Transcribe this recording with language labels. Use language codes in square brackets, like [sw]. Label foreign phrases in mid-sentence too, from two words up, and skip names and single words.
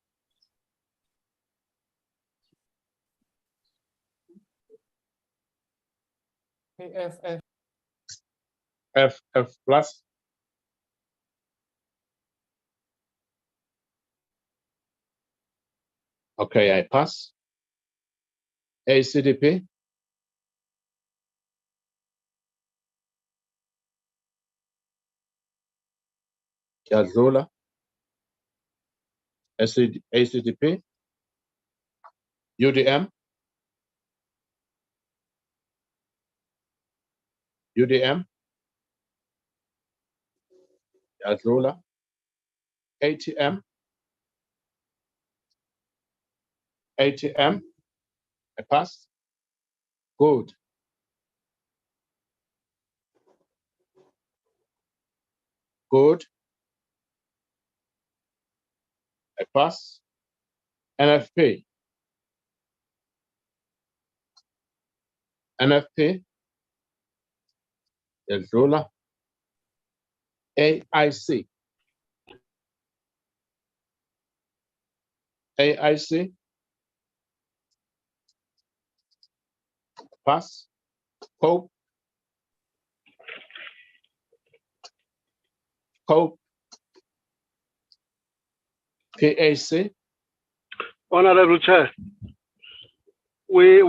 [en] FF plus. Okay, I pass. ACDP. Yazula. ACDP. UDM. UDM. Yazula. ATM. ATM. I pass. Good. Good. I pass. NFP. NFP. Yazula. AIC. AIC. Pass. Cope. Cope. PAC. Honorable Chair, we